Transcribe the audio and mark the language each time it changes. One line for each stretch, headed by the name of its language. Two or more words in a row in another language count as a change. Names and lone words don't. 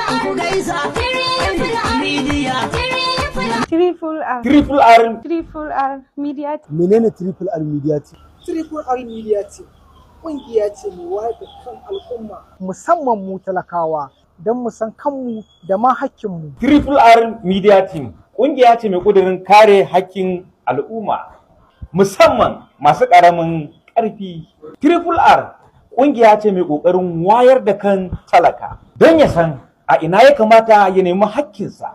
Hausa: Triple R Media Team. Menene Triple R Media Team? Triple R Media Team ƙungiya ce mai wayar da kan al'umma Musamman mu talakawa don mu san kanmu da ma hakkinmu. Triple R Media Team ƙungiya ce mai ƙudurin kare hakkin al'umma musamman masu ƙaramin ƙarfi. Triple R ƙungiya ce mai ƙoƙarin wayar da kan talaka don ya san a ina ya kamata ya nemi hakkinsa.